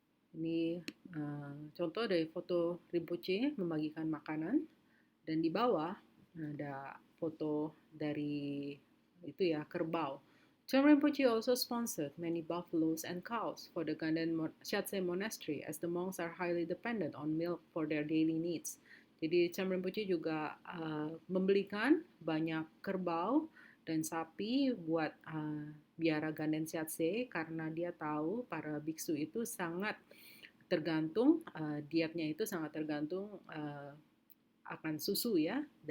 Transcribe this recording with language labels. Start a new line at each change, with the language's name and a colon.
Indonesian: Ini contoh dari foto Rinpoche membagikan makanan, dan di bawah ada foto dari itu ya, kerbau.
English: Tsen Rinpoche also sponsored many buffaloes and cows for the Ganden Shiatse Monastery as the monks are highly dependent on milk for their daily needs.
Indonesian: Jadi Tsen Rinpoche juga membelikan banyak kerbau dan sapi buat biara Ganden Shiatse karena dia tahu para biksu itu sangat tergantung, dietnya itu sangat tergantung akan susu ya.